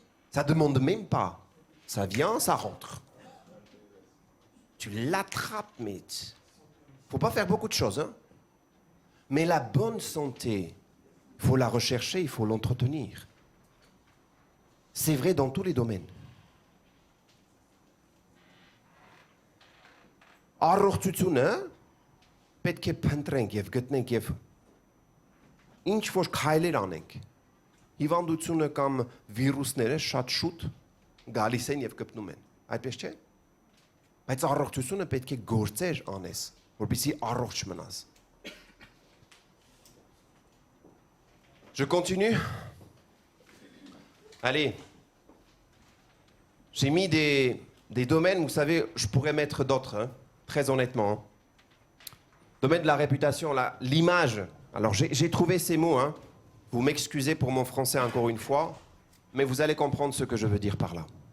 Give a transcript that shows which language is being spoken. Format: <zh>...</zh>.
<fr>Ça ne demande même pas. Ça vient, ça rentre. Tu l'attrapes, mais il ne faut pas faire beaucoup de choses. Hein? Mais la bonne santé, il faut la rechercher, il faut l'entretenir. C'est vrai dans tous les domaines.</fr> <hy>Առողջությունը պետք է փնտրենք եւ գտնենք եւ ինչ որ քայլեր անենք։ Հիվանդությունը կամ վիրուսները շատ շուտ գալիս են եւ կպնում են։ Այդպես չէ՞։ Բայց առողջությունը պետք է գործեր անես, որպեսզի առողջ մնաս։</hy> <fr>Je continue. Allez. J'ai mis des domaines, vous savez, je pourrais mettre d'autres, hein, très honnêtement. Hein. Domaine de la réputation, l'image. Alors j'ai trouvé ces mots, hein. Vous m'excusez pour mon français encore une fois, mais vous allez comprendre ce que je veux dire par là.</fr>